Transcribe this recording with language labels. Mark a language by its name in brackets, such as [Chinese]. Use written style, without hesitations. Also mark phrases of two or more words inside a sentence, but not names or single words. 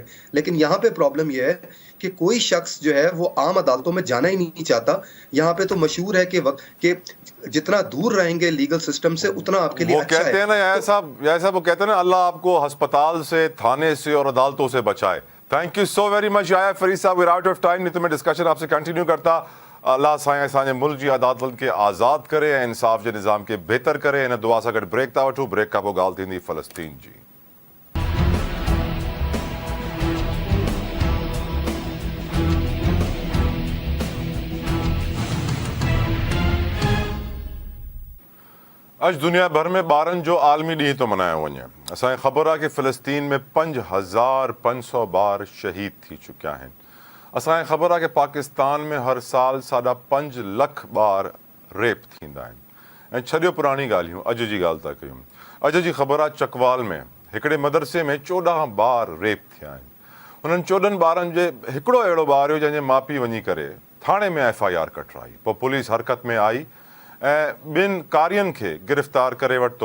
[Urdu] لیکن یہاں پہ پرابلم یہ ہے کہ کوئی شخص جو ہے وہ عام عدالتوں میں جانا ہی نہیں چاہتا. یہاں پہ تو مشہور ہے کہ جتنا دور رہیں گے [English] legal system [Urdu] سے اتنا آپ کے لیے وہ اچھا ہے. کہتے ہیں نا یایا صاحب وہ کہتے ہیں نا اللہ آپ کو ہسپتال سے، تھانے سے اور عدالتوں سے بچائے. [English] thank you so very much یایا فرید صاحب. we're out of time, [Urdu] نہیں تو میں ڈسکشن آپ سے کنٹینیو کرتا. [Sindhi] اللہ سائیں ملک جی عدالت کے آزاد کرے، انصاف جے نظام کے بہتر کرے. ان دعا سا [English] good break [Sindhi] تا وٹھو، بریک کا پو ڳالهه थींदी فلسطین جی. اج دنیا بھر میں ॿारनि जो عالمی ॾींहुं थो मल्हायो वञे. असांखे ख़बर आहे कि फ़लस्तीन में 5500 ॿार शहीद थी चुकिया आहिनि. असांखे ख़बर आहे कि पाकिस्तान में हर साल 5.5 लाख ॿार रेप थींदा आहिनि. ऐं छॾियो पुराणी ॻाल्हियूं, अॼु जी ॻाल्हि था कयूं. अॼु जी ख़बर आहे चकवाल में हिकिड़े मदरसे में 14 ॿार रेप थिया आहिनि. हुननि 14 ॿारनि जे हिकिड़ो अहिड़ो ॿार हुयो जंहिंजे माउ पीउ वञी करे थाणे में FIR कटराई. पोइ पुलिस हरकत में आई ऐं 2 कारियुनि खे गिरफ़्तार करे वरितो.